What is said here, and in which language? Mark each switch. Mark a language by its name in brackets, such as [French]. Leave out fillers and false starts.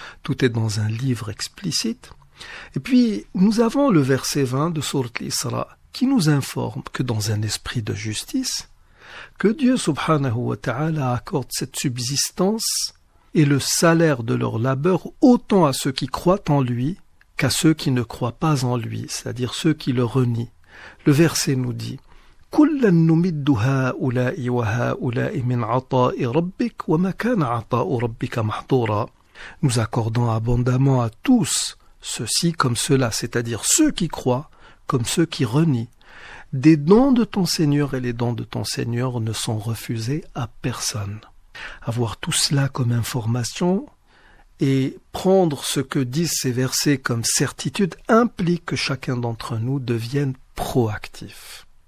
[French] Tout est dans un livre explicite. Et puis, nous avons le verset 20 de Sourate Isra qui nous informe que dans un esprit de justice, que Dieu subhanahu wa ta'ala accorde cette subsistance et le salaire de leur labeur autant à ceux qui croient en lui qu'à ceux qui ne croient pas en lui, c'est-à-dire ceux qui le renient. Le verset nous dit [Arabic] كُلًّا نُمِدُّ هَؤُلَاءِ وَهَؤُلَاءِ مِنْ عَطَاءِ رَبِّكَ وَمَا كَانَ عَطَاءُ رَبِّكَ مَحْظُورًا. [French] Nous accordons abondamment à tous ceux-ci comme ceux-là, c'est-à-dire ceux qui croient comme ceux qui renient. Des dons de ton Seigneur et les dons de ton Seigneur ne sont refusés à personne. Avoir tout cela comme information et prendre ce que disent ces versets comme certitude implique que chacun d'entre nous devienne proactif.